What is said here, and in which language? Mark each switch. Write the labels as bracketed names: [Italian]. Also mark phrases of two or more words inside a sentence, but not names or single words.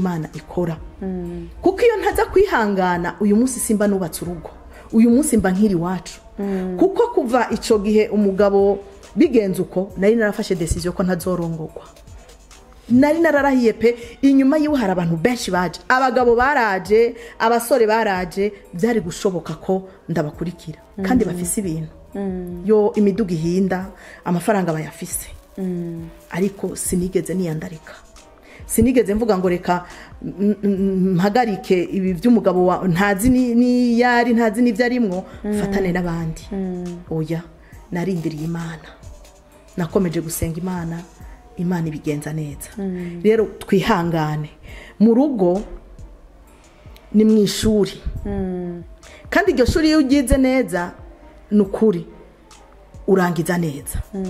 [Rundi] Imana ikora kuko iyo ntaza kwihangana uyu munsi simba nubatse urugo uyu munsi mba nkiri wacu kuko kuva ico gihe umugabo bigenze uko nari narafashe decision ko ntazorongorwa nari nararahiye pe inyuma yiwe hari abantu benshi baje abagabo baraje abasore baraje byari gushoboka ko ndabakurikira kandi bafise ibintu yo imiduga ihinda amafaranga bayafise ariko sinigeze niyandarika sinigeze mvuga ngo reka mpagarike ibi by'umugabo ntazi ni yari ntazi n'ibyo arimwo fatane n'abandi oya narindiriye Imana nakomeje gusenga Imana ibigenza neza rero twihangane mu rugo ni mu ishuri kandi iryo shuri iyo ugize neza nukuri urangiza neza